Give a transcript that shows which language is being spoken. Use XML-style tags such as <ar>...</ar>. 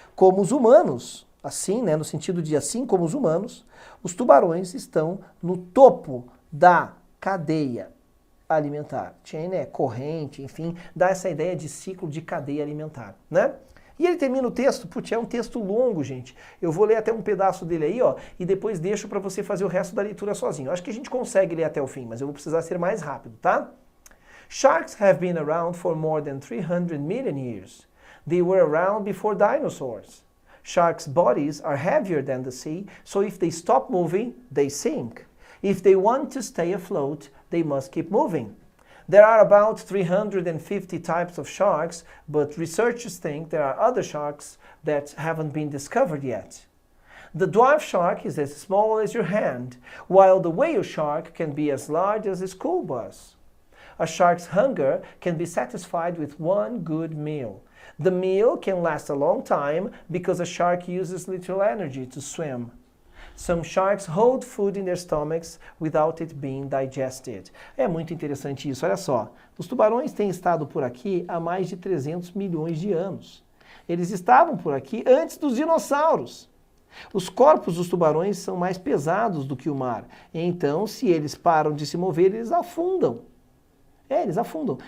<pt>Como os humanos, assim, né, no sentido de assim como os humanos, os tubarões estão no topo da cadeia alimentar. Chain é corrente, enfim, dá essa ideia de ciclo de cadeia alimentar, né? E ele termina o texto, putz, é um texto longo, gente. Eu vou ler até um pedaço dele aí, ó, e depois deixo para você fazer o resto da leitura sozinho. Eu acho que a gente consegue ler até o fim, mas eu vou precisar ser mais rápido, tá?</pt> <en>Sharks have been around for more than 300 million years. They were around before dinosaurs. Sharks' bodies are heavier than the sea, so if they stop moving, they sink. If they want to stay afloat, they must keep moving. There are about 350 types of sharks, but researchers think there are other sharks that haven't been discovered yet. The dwarf shark is as small as your hand, while the whale shark can be as large as a school bus. A shark's hunger can be satisfied with one good meal. The meal can last a long time because a shark uses little energy to swim. Some sharks hold food in their stomachs without it being digested.</en> <pt>É muito interessante isso, olha só. Os tubarões têm estado por aqui há mais de 300 milhões de anos. Eles estavam por aqui antes dos dinossauros. Os corpos dos tubarões são mais pesados do que o mar. Então, se eles param de se mover, eles afundam. Eles afundam.</pt>